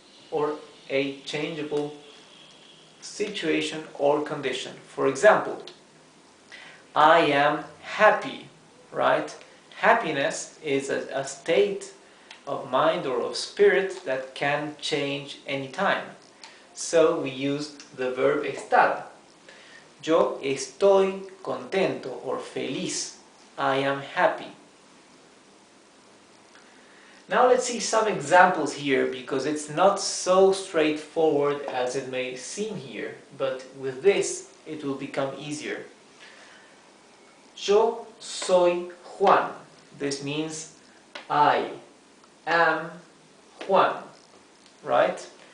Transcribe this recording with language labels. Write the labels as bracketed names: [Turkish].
[English] Or a changeable situation or condition. For example, I am happy, right? Happiness is a state of mind or of spirit that can change anytime. So we use the verb estar. [Spanish] Yo estoy contento or feliz. [English] I am happy. Now let's see some examples here, because it's not so straightforward as it may seem here, but with this it will become easier. [Spanish] Yo soy Juan. [English] This means I am Juan, right?